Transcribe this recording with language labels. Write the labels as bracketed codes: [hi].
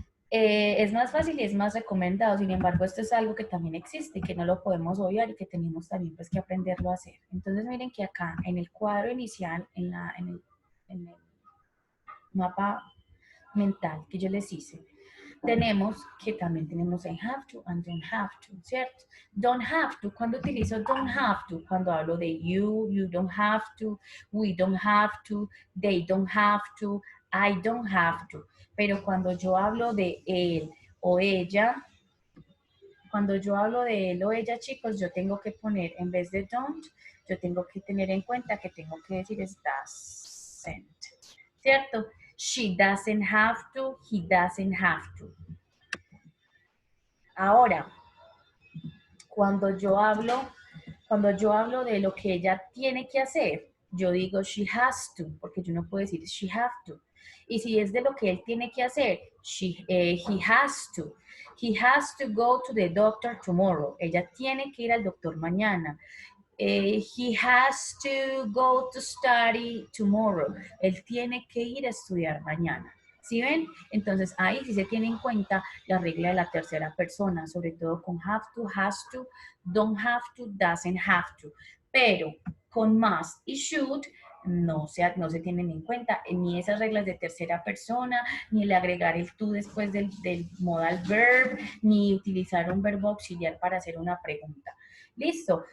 [es] Es más fácil y es más recomendado, sin embargo, esto es algo que también existe y que no lo podemos obviar y que tenemos también pues, que aprenderlo a hacer. Entonces, miren que acá en el cuadro inicial, en el mapa mental que yo les hice, tenemos que también tenemos en have to and don't have to, ¿cierto? Don't have to, cuando utilizo don't have to, cuando hablo de you don't have to, we don't have to, they don't have to, I don't have to. Pero cuando yo hablo de él o ella, cuando yo hablo de él o ella, chicos, yo tengo que poner, en vez de don't, yo tengo que tener en cuenta que tengo que decir es doesn't, ¿cierto? [en] She doesn't have to, he doesn't have to. [es] Ahora, cuando yo hablo de lo que ella tiene que hacer, yo digo she has to, porque yo no puedo decir she have to. Y si es de lo que él tiene que hacer, he has to. [en] He has to go to the doctor tomorrow. [es] Ella tiene que ir al doctor mañana. [en] He has to go to study tomorrow. [es] Él tiene que ir a estudiar mañana. ¿Sí ven? Entonces ahí sí se tiene en cuenta la regla de la tercera persona, sobre todo con have to, has to, don't have to, doesn't have to. Pero con must y should no se tienen en cuenta ni esas reglas de tercera persona, ni el agregar el to después del modal verb, ni utilizar un verbo auxiliar para hacer una pregunta. Listo.